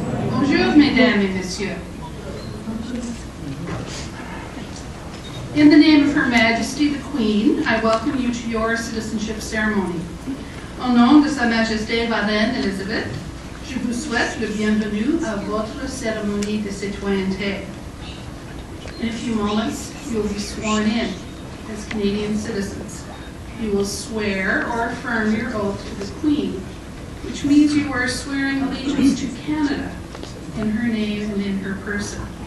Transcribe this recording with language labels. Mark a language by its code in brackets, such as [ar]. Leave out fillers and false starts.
[fr] Bonjour, mesdames et messieurs. [en] In the name of Her Majesty the Queen, I welcome you to your citizenship ceremony. [fr] Au nom de Sa Majesté la Reine Elisabeth, je vous souhaite le bienvenue à votre cérémonie de citoyenneté. [en] In a few moments, you will be sworn in as Canadian citizens. You will swear or affirm your oath to the Queen, which means you are swearing allegiance to Canada in her name and in her person.